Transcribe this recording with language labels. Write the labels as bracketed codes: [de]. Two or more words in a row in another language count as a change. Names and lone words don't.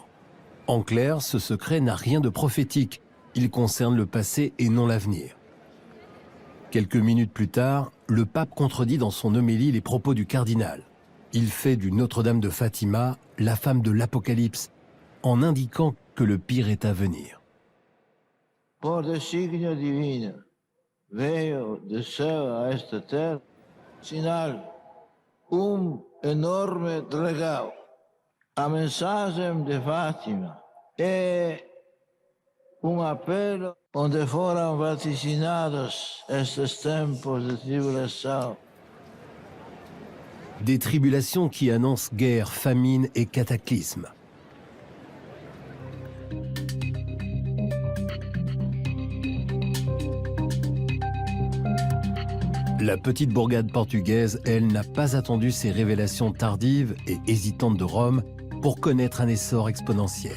[fr] En clair, ce secret n'a rien de prophétique. Il concerne le passé et non l'avenir. Quelques minutes plus tard, le pape contredit dans son homélie les propos du cardinal. Il fait du Notre-Dame de Fatima la femme de l'Apocalypse, en indiquant que le pire est à venir. [pt] Por designio divino, veio do céu a esta terra, sinal, enorme regalo. A mensagem de Fátima é apelo onde foram vaticinados estes tempos de tribulação. [fr] Des tribulations qui annoncent guerre, famine et cataclysme. La petite bourgade portugaise, elle, n'a pas attendu ces révélations tardives et hésitantes de Rome pour connaître un essor exponentiel.